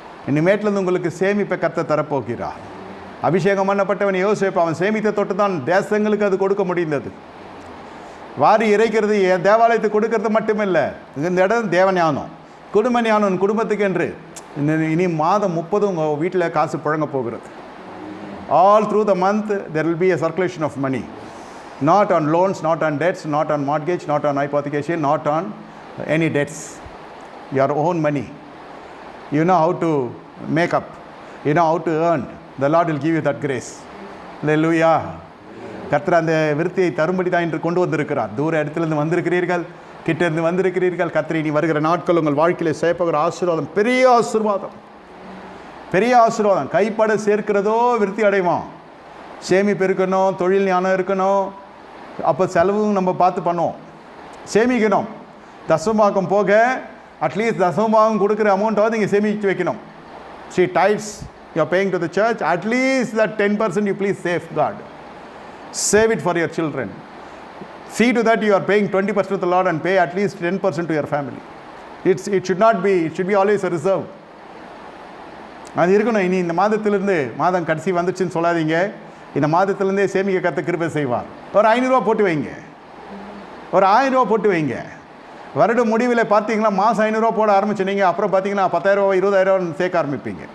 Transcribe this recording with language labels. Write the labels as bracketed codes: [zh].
[ta] இனிமேட்டிலிருந்து உங்களுக்கு சேமிப்பை கர்த்தர் தரப்போகிறார். அபிஷேகம் பண்ணப்பட்டவன் யோசேப்பு, அவன் சேமித்த தொட்டு தான் தேசங்களுக்கு அது கொடுக்க முடிந்தது. வாரி இறைக்கிறது தேவாலயத்துக்கு கொடுக்கறது மட்டுமில்லை, இந்த இடம் தேவ ஞானம், குடும்ப ஞானம், குடும்பத்துக்கு என்று இனி மாதம் 30 உங்கள் வீட்டில் காசு புழங்க போகிறது. [en] All through the month there will be a circulation of money, not on loans, not on debts, not on mortgage, not on hypothecation, not on any debts, your own money. You know how to make up. You know how to earn. The Lord will give you that grace. Hallelujah. [ta] கர்த்தர் அந்த விருத்தியை தரும்படி தான் இன்று கொண்டு வந்திருக்கிறார். தூர இடத்துலேருந்து வந்திருக்கிறீர்கள், கிட்ட இருந்து வந்திருக்கிறீர்கள். கர்த்தர் இனி வருகிற நாட்கள் உங்கள் வாழ்க்கையில் சேர்ப்பகிற ஆசீர்வாதம் பெரிய ஆசீர்வாதம், பெரிய ஆசீர்வாதம். கைப்பட சேர்க்கிறதோ விருத்தி அடைவான். சேமிப்பு இருக்கணும், தொழில் ஞானம் இருக்கணும். அப்போ செலவும் நம்ம பார்த்து பண்ணுவோம். சேமிக்கணும். தசமபாகம் போக அட்லீஸ்ட் தசமபாகம் கொடுக்குற அமௌண்ட்டாவது நீங்கள் சேமித்து வைக்கணும். [en] See, tithes you are paying to the church, at least that 10% you please safeguard. Save it for your children. See to that you are paying 20% to the Lord and pay at least 10% to your family. It should not be, it should be always a reserve. [ta] அது இருக்கணும். இனி இந்த மாதத்திலிருந்து, மாதம் கடைசி வந்துச்சுன்னு சொல்லாதீங்க, இந்த மாதத்திலேருந்தே சேமிக்க கற்று கிருபை செய்வார். ஒரு 500 ரூபா போட்டு வைங்க, ஒரு 1000 ரூபா போட்டு வைங்க. வருட முடிவில் பார்த்தீங்கன்னா மாதம் 500 ரூபா போட ஆரம்பிச்சுனீங்க, அப்புறம் பார்த்தீங்கன்னா 10,000 ரூபா 20,000 சேர்க்க ஆரம்பிப்பீங்க.